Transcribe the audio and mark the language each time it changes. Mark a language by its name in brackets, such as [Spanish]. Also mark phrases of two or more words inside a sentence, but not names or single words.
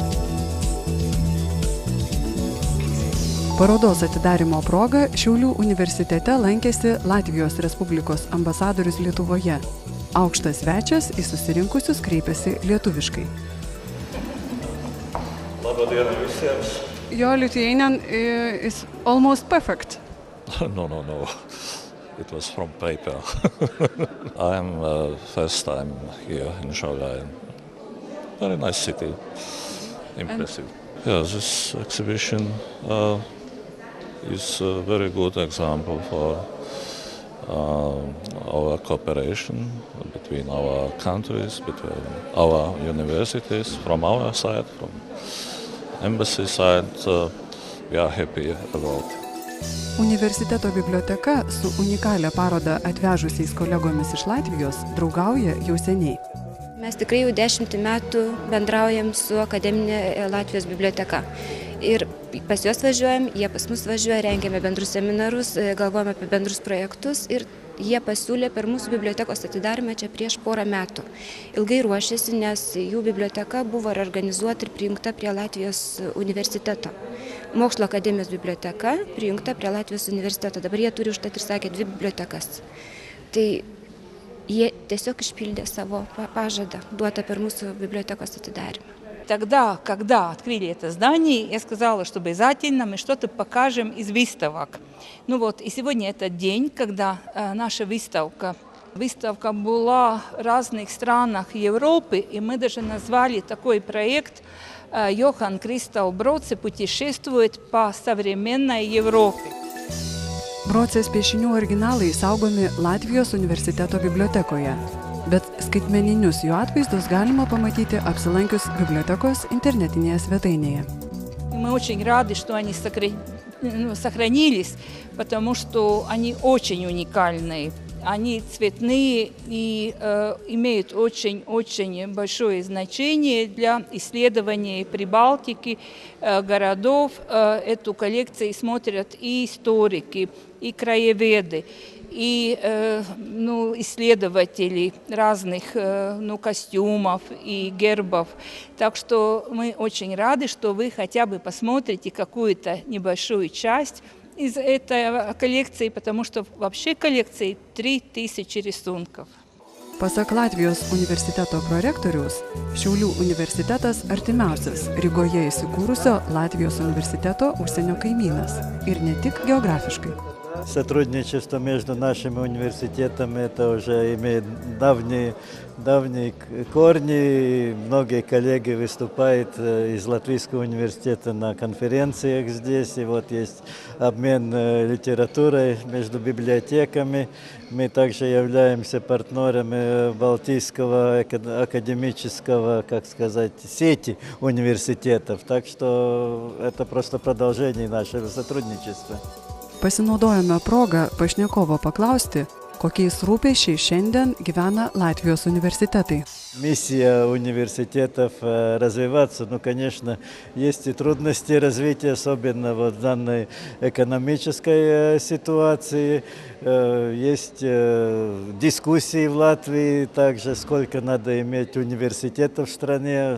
[Lithuanian] Parodos atidarymo proga Šiaulių universitete lankėsi Latvijos Respublikos ambasadorius Lietuvoje. Aukštas svečias į susirinkusius kreipėsi lietuviškai. Labadiena visiems. [English] Your Lithuanian is almost perfect. No. It was from paper. I am first time here in Šiauliai. Very nice city. Impressive. This exhibition is a very good example for our cooperation between our countries, between our universities, from our side, from embassy side. We are happy about. [Lithuanian] Universiteto biblioteka su unikalią parodą atvežusiais kolegomis iš Latvijos draugauja jau seniai. Mes tikrai jau 10 metų bendraujam su akademinė Latvijos biblioteka. Ir pas juos važiuojam, jie pas mus važiuoja, rengiame bendrus seminarus, galvojame apie bendrus projektus ir jie pasiūlė per mūsų bibliotekos atidarymą čia prieš porą metų. Ilgai ruošėsi, nes jų biblioteka buvo organizuota ir prijungta prie Latvijos universiteto. Mokslo akademijos biblioteka prijungta prie Latvijos universiteto. Dabar jie turi užtat ir sakė 2 bibliotekas. Tai jie tiesiog išpildė savo pažadą duotą per mūsу библиотекos atidarymą. [Russian] Тогда, когда открыли это здание, я сказала, что обязательно мы что-то покажем из выставок. И сегодня этот день, когда наша выставка была в разных странах Европы, и мы даже назвали такой проект «Йохан Кристоп Броце путешествует по современной Европе». [Lithuanian] Brocės piešinių originalai saugomi Latvijos universiteto bibliotekoje, bet skaitmeninius jų atvaizdus galima pamatyti apsilankius bibliotekos internetinėje svetainėje. [Russian] Мы очень рады, что они сохранились, потому что они очень уникальные. Они цветные и имеют очень большое значение для исследования Прибалтики, городов. Эту коллекцию смотрят и историки, и краеведы, и исследователи разных костюмов и гербов. Так что мы очень рады, что вы хотя бы посмотрите какую-то небольшую часть из этой коллекции, потому что вообще коллекции 3000 рисунков. [Lithuanian] Pasak Latvijos universiteto prorektoriaus, Šiaulių universitetas artimiausias Rygoje įsikūrusio Latvijos universiteto užsienio kaimynas ir ne tik geografiškai. [Russian] Сотрудничество между нашими университетами это уже имеет давние корни. Многие коллеги выступают из Латвийского университета на конференциях здесь. И есть обмен литературой между библиотеками. Мы также являемся партнерами Балтийского академического, сети университетов. Так что это просто продолжение нашего сотрудничества. [Lithuanian] Pasinaudojame progą pašnekovo paklausti, kokiais rūpesčiais šiandien gyvena Latvijos universitetai. [Russian] Миссия университетов развиваться, конечно, есть и трудности развития, особенно в данной экономической ситуации. Есть дискуссии в Латвии также, сколько надо иметь университетов в стране.